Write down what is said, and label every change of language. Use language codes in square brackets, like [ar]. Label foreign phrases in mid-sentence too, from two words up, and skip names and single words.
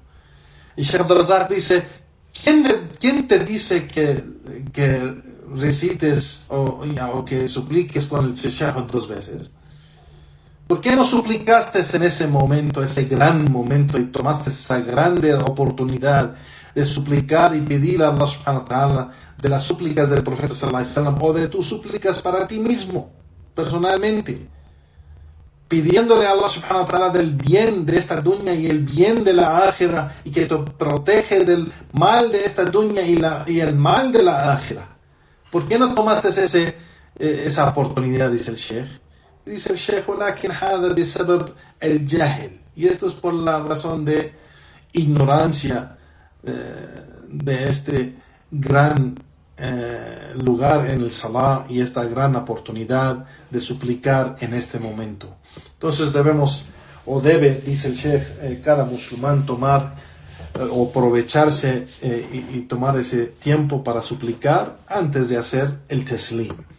[es] Y Sheikh Abdul Razak dice, ¿quién te dice que recites o que supliques con el tashahhud 2 veces? ¿Por qué no suplicaste en ese momento, ese gran momento, y tomaste esa grande oportunidad de suplicar y pedir a Allah [ar] سبحانه وتعالى [es] de las súplicas del profeta [ar] صلى الله عليه وسلم, [es] o de tus súplicas para ti mismo, personalmente, pidiéndole a Allah [ar] سبحانه وتعالى [es] del bien de esta dunya y el bien de la akhira, y que te protege del mal de esta dunya y el mal de la akhira? ¿Por qué no tomaste esa oportunidad? Dice el Sheikh. Dice el Sheikh, [ar] ولكن هذا بسبب الجهل, [es] y esto es por la razón de ignorancia de este gran lugar en el salah, y esta gran oportunidad de suplicar en este momento. Entonces debe, dice el Sheikh, cada musulmán tomar o aprovecharse y tomar ese tiempo para suplicar antes de hacer el taslim.